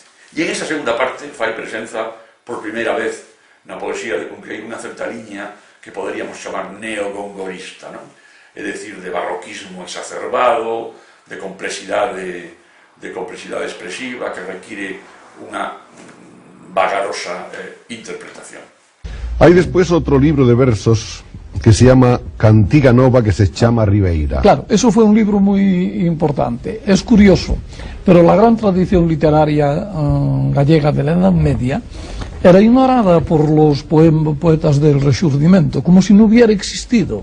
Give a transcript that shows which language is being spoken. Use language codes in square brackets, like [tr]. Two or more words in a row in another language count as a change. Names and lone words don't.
[gl] E en esa segunda parte fai presenza por primeira vez na poesía de Cunqueiro unha certa liña que poderíamos chamar neogongorista, non? É dicir, de barroquismo exacerbado, de complexidade expresiva que require unha vagarosa interpretación. [es] Hay después otro libro de versos que se llama Cantiga Nova, que se llama Ribeira. Claro, eso fue un libro muy importante. Es curioso, pero la gran tradición literaria gallega de la Edad Media era ignorada por los poetas del Rexurdimento, como si no hubiera existido.